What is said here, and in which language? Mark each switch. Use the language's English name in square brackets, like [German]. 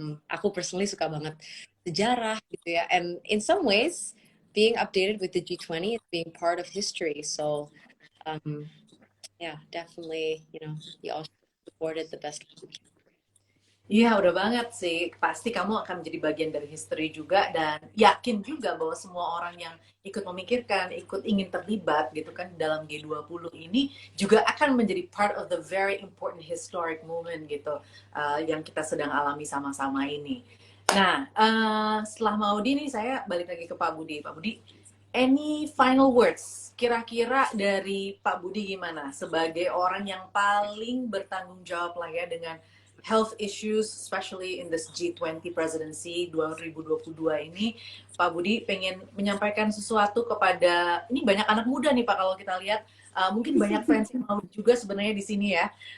[English] Aku personally [Indonesian] suka banget sejarah gitu ya, [English] and in some ways being updated with the G20 is being part of history. So yeah, definitely, you all support it the best we can. [Indonesian] Iya, udah banget sih. Pasti kamu akan menjadi bagian dari history juga dan yakin juga bahwa semua orang yang ikut memikirkan, ikut ingin terlibat gitu kan dalam G20 ini juga akan menjadi [English] part of the very important historic moment [Indonesian] gitu yang kita sedang alami sama-sama ini. Nah, setelah Maudi nih saya balik lagi ke Pak Budi. [English] Pak Budi, any final words? [Indonesian] Kira-kira dari Pak Budi gimana? Sebagai orang yang paling bertanggung jawab lah ya dengan [English] health issues, especially in this G20 presidency 2022 [Indonesian] ini, Pak Budi pengen menyampaikan sesuatu kepada, ini banyak anak muda nih Pak kalau kita lihat, mungkin banyak fans yang mau juga sebenarnya di sini ya.